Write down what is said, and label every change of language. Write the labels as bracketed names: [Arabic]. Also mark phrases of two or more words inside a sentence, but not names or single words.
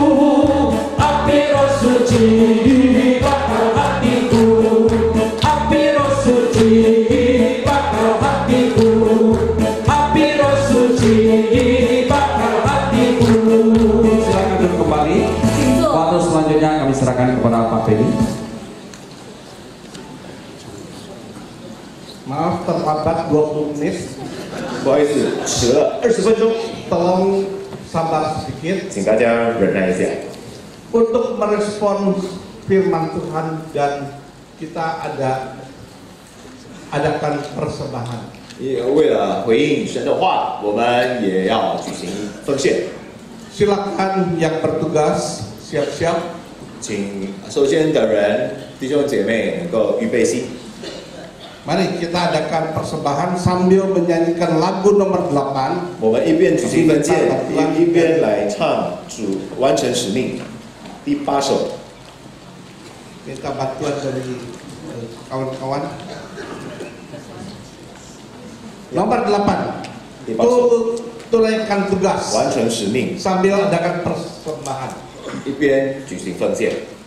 [Indonesian] Api roh suci bakar hatiku, api roh suci bakar hatiku, api roh suci bakar hatiku. Silakan duduk kembali. Waktu selanjutnya kami serahkan kepada Pak Beni. Maaf terlambat 20 menit. [Chinese] 不好意思，迟了20分钟， [Indonesian] Tolong sabar sedikit [Chinese] 请大家忍耐一下。 [Indonesian] untuk merespon firman Tuhan dan kita adakan persembahan. [Chinese] 为了回应神的话，我们也要举行奉献。 [Indonesian] Silakan yang bertugas siap-siap. [Chinese] 请收件的人弟兄姐妹能够预备心。 [Indonesian] Mari kita adakan persembahan sambil menyanyikan lagu nomor 8. [Chinese] 我们一边举行奉献，一边来唱主完成使命第8首。 [Indonesian] Minta bantuan dari kawan-kawan. Nomor 8. Tunaikan tugas [Chinese] 完成使命， [Indonesian] sambil adakan persembahan. [Chinese] 一边举行奉献。